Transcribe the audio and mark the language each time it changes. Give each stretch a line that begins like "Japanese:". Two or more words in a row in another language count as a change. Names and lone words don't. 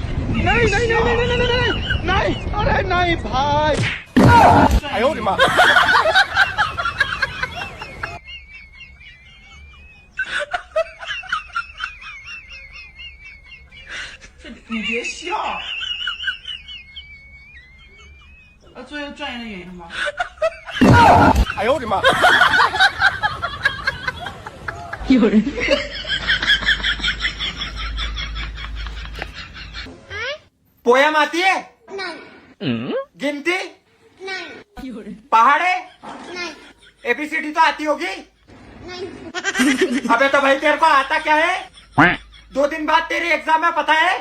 Hindi: नहीं नहीं नहीं नहीं नहीं नहीं नहीं अरे नहीं भाई आयो रे माँ
Chinese: 你别笑，作为专业的演员吗？哎呦我的妈！有人。
Hindi: पोयम आती है? नहीं। गिनती? नहीं। पहाड़े? नहीं। एबीसीडी तो आती होगी? नहीं। अबे तो भाई तेरे को आता क्या है? 2 दिन बाद तेरी एग्जाम है पता है?